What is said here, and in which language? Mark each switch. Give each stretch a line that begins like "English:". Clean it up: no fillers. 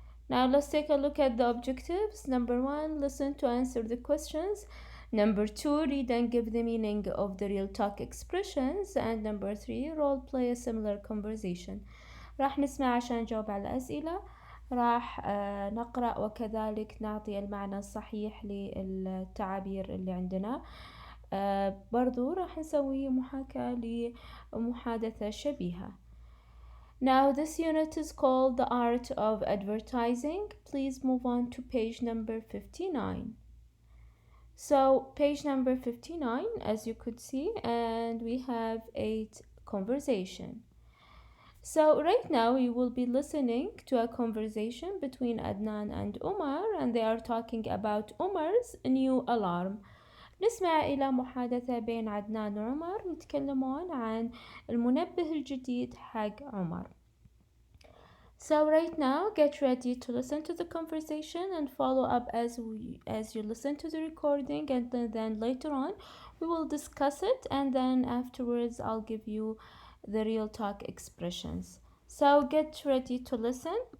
English: Now let's take a look at the objectives. Number 1, listen to answer the questions. Number 2, read and give the meaning of the real talk expressions. And number 3, role play a similar conversation.
Arabic: راح نسمع عشان نجاوب على الأسئلة. راح نقرأ وكذلك نعطي المعنى الصحيح للتعابير اللي عندنا. برضو راح نسوي محاكاة لمحادثة شبيهة.
English: Now this unit is called the art of advertising. Please move on to page number 59. So page number 59, as you could see, and we have 8 conversation. So right now we will be listening to a conversation between Adnan and Umar, and they are talking about Umar's new alarm.
Arabic: نسمع إلى محادثة بين عدنان وعمر يتكلمون عن المنبه الجديد حق عمر.
English: So right now get ready to listen to the conversation and follow up as you listen to the recording, and then later on we will discuss it, and then afterwards I'll give you the real talk expressions. So get ready to listen.